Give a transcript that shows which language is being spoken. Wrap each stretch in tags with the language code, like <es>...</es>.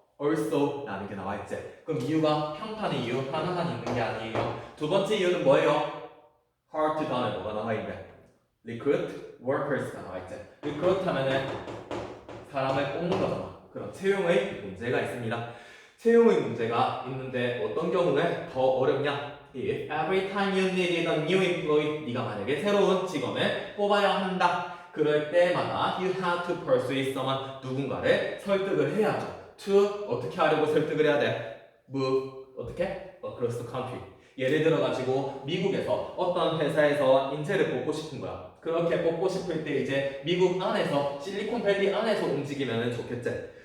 <ko>also 라는 게 나와 있지. 그럼 이유가 평판의 이유 하나만 있는 게 아니에요. 두 번째 이유는 뭐예요? hard to done에 뭐가 나와 있네? recruit workers가 나와 있지. recruit 하면은 사람을 뽑는 거잖아. 그럼 채용의 문제가 있습니다. 채용의 문제가 있는데 어떤 경우에 더 어렵냐?</ko> <en>If every time you needed a new employee,</en> <ko>네가 만약에 새로운 직원을 뽑아야 한다. 그럴 때마다</ko> <en>you have to persuade someone,</en> <ko>누군가를 설득을 해야죠. to 어떻게 하려고 설득을 해야 돼?</ko> <en>move</en> <ko>어떻게?</ko> <en>across the country.</en> <ko>예를 들어가지고 미국에서 어떤 회사에서 인재를 뽑고 싶은 거야. 그렇게 뽑고 싶을 때 이제 미국 안에서 실리콘밸리 안에서 움직이면 좋겠지.</ko>